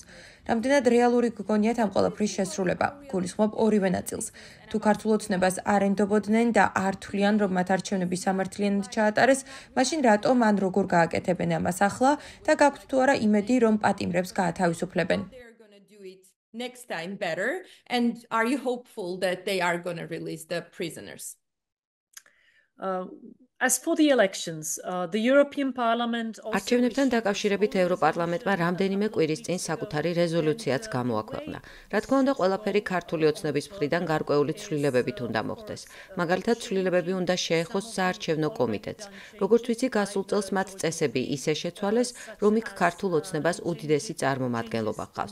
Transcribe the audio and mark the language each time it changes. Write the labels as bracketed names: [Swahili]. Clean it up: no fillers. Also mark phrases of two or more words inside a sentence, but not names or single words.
[Georgian] რამდენად რეალური გგონიათ ამ ყველაფრის შესრულება? გულისხმობ ორივე ნაწილს. თუ ქართულ ოცნებას არ ენდობოდნენ და არ თვლიან, რომ მათ არჩევნები სამართლიანად ჩაატარეს, მაშინ რატომ ან როგორ გააკეთებენ ამას ახლა და გაქვთ თუ არა იმედი, რომ პატიმრებს გაათავისუფლებენ? [English] Next time better, and are you hopeful that they are going to release the prisoners? As for the elections, the European Parliament [Georgian] არჩევნებთან დაკავშირებით ევროპარლამენტმა რამდენიმე კვირის წინ საკუთარი რეზოლუციაც გამოაქვეყნა. რა თქმა უნდა, ყველაფერი ქართული ოცნების მხრიდან გარკვეული ცვლილებებით უნდა მოხდეს. მაგალითად, ცვლილებები უნდა შეეხოს საარჩევნო კომიტეტს. როგორც ვიცი, გასულ წელს მათ წესები ისე შეცვალეს, რომ იქ ქართულ ოცნებას უდიდესი წარმომადგენლობა ჰყავს.